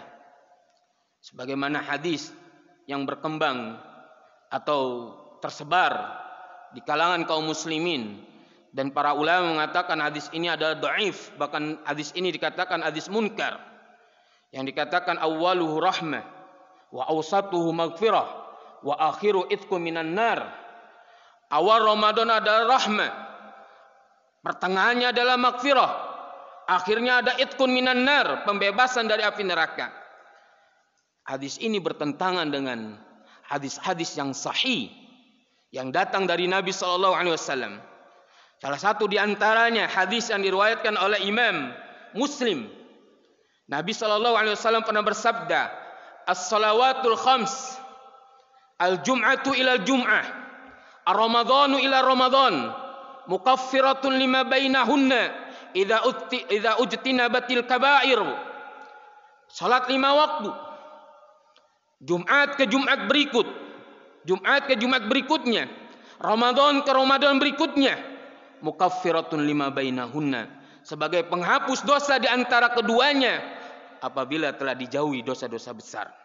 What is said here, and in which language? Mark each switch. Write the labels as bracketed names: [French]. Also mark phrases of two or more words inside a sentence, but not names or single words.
[Indonesian] Sebagaimana hadis yang berkembang atau tersebar di kalangan kaum muslimin, dan para ulama mengatakan hadis ini adalah dhaif, bahkan hadis ini dikatakan hadis munkar, yang dikatakan [Arabic] أوله رحمة وأوسطه مغفرة وآخره عتق من النار. [Indonesian] Awal Ramadan adalah rahmah, pertengahannya adalah maghfirah, akhirnya ada [Arabic] عتق من النار, [Indonesian] pembebasan dari api neraka. Hadis ini bertentangan dengan hadis-hadis yang sahih yang datang dari Nabi [Arabic] صلى الله عليه وسلم. [Indonesian] Salah satu di antaranya hadis yang diriwayatkan oleh Imam Muslim. Nabi [Arabic] صلى الله عليه وسلم [Indonesian] pernah bersabda, [Arabic] "الصلوات الخمس, الجمعة إلى الجمعة الرمضان إلى رمضان مكفرات لما بينهن إذا اجتنبت الكبائر." [Indonesian] Salat 5 waktu, Jumat ke Jumat berikut, Jumat ke Jumat berikutnya, Ramadan ke Ramadan berikutnya, [Arabic] مكفرات لما بينهن, [Indonesian] sebagai penghapus dosa di antara keduanya apabila telah dijauhi dosa-dosa besar.